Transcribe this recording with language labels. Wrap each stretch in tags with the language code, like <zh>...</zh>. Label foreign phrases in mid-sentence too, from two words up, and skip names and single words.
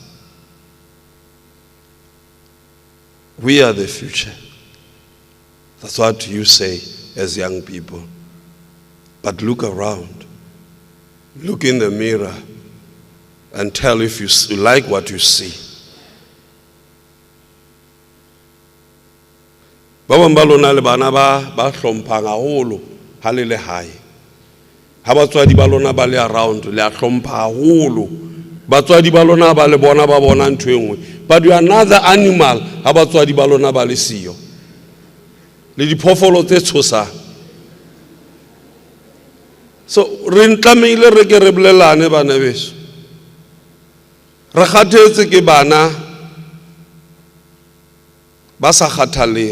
<en>We are the future. That's what you say as young people. But look around. Look in the mirror and tell if you like what you see.</en> <st>Ba bang ba lona le bana ba hlomphang haholo ha le le hae. Ha batswadi ba lona ba le around le a hlompha haholo. Batswadi ba lona ba le bona ntho e nngwe.</st> <en>But you are another animal</en> <st>ha batswadi ba lona ba le siyo. Le diphoofolo tse tshosang. So re ntlameile re ke re bolelane bana beso. Re kgathetse ke bana ba sa kgathaleng.</st>